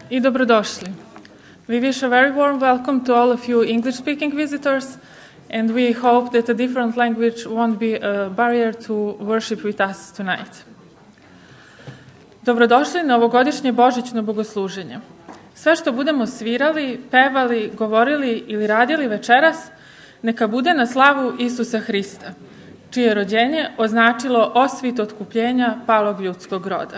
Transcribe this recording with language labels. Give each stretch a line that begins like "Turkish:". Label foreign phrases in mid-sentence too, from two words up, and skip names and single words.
Serbian: i dobrodošli.
English: We wish a very warm welcome to all of you English-speaking visitors, and we hope that a different language won't be a barrier to worship with us tonight.
Serbian: Dobrodošli na ovogodišnje božićno bogosluženje. Sve što budemo svirali, pevali, govorili ili radili večeras, neka bude na slavu Isusa Hrista, čije je rođenje označilo osvit otkupljenja palog ljudskog roda.